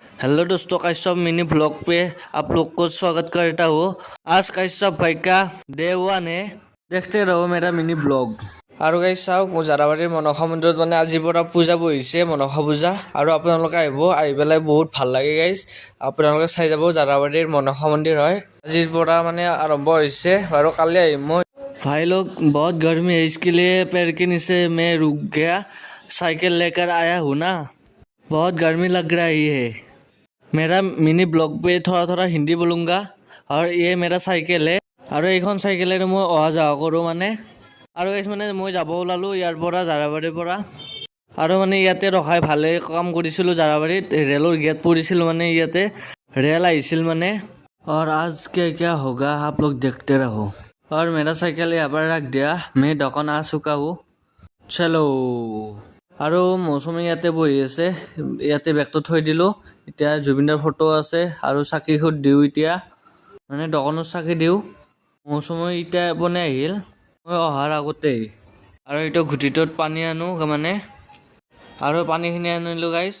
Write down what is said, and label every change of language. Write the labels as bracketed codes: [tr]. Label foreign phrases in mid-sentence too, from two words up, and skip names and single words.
[hi] हेलो दोस्तों, कश्यप मिनी ब्लॉग पे आप लोग को स्वागत करता हूँ। आज कश्यप भाई का डे 1 है। देखते रहो मेरा मिनी ब्लॉग। [as] আৰু গাইছ চাওক, মোৰ জাৰাবাৰীৰ মনসা মন্দিৰত মানে আজিৰ পৰা পূজা বহিছে, মনসা পূজা। আৰু আপোনালোকে আহি পেলাই বহুত ভাল লাগে গাইছ। আপোনালোকে চাই যাব, জাৰাবাৰীৰ মনসা মন্দিৰ হয়। আজিৰ পৰা মানে আৰম্ভ হৈছে আৰু কালি আহিম মই। [hi] भाई लोग, बहुत गर्मी है, इसके लिए पैर के नीचे मैं रुक गया, साइकिल लेकर आया हूँ ना। बहुत गर्मी लग रही है। मेरा मिनी ब्लॉग पे थोड़ा थोड़ा हिंदी बोलूँगा। और ये मेरा साइकेल है, [as] আৰু এইখন চাইকেলেৰে মই অহা যোৱা কৰোঁ মানে। আৰু গাইছ মানে মই যাব ওলালোঁ ইয়াৰ পৰা, জাৰাবাৰীৰ পৰা। আৰু মানে ইয়াতে ৰখাই ভালে কাম কৰিছিলোঁ জাৰাবাৰীত। ৰেলৰ গেট পৰিছিল মানে, ইয়াতে ৰেল আহিছিল মানে। [hi] और आज क्या क्या होगा आप लोग देखते रहो। और मेरा साइकिल यहाँ पर रख दिया, मैं दোकान आ चुका हूँ। चलो। [as] আৰু মৌচুমী ইয়াতে বহি আছে, ইয়াতে বেগটো থৈ দিলোঁ। এতিয়া জুবিনদাৰ ফটো আছে আৰু চাকি খুট দিওঁ এতিয়া, মানে দোকানত চাকি দিওঁ। মৌচুমী এতিয়া বনাই আহিল মই অহাৰ আগতেই। আৰু এইটো ঘুটিটোত পানী আনো মানে, আৰু পানীখিনি আনিলোঁ গাইছ।